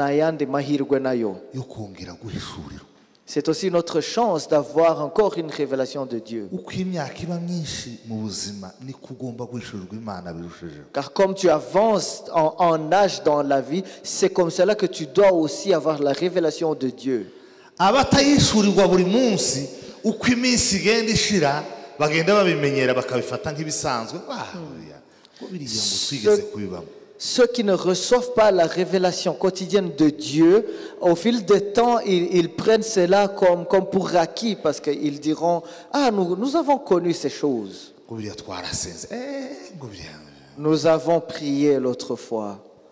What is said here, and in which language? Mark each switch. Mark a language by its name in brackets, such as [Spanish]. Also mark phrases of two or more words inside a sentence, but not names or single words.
[French] C'est aussi notre chance d'avoir encore une révélation de Dieu. Car comme tu avances en âge dans la vie, c'est comme cela que tu dois aussi avoir la révélation de Dieu. [Kinyarwanda] Abatayishurirwa buri munsi uko iminsi igenda ishira bagenda babimenyera bakabifata nk'ibisanzwe. [French] Ceux qui ne reçoivent pas la révélation quotidienne de Dieu, au fil du temps, ils prennent cela comme pour acquis parce qu'ils diront, ah, nous avons connu ces choses. Nous avons prié l'autre fois.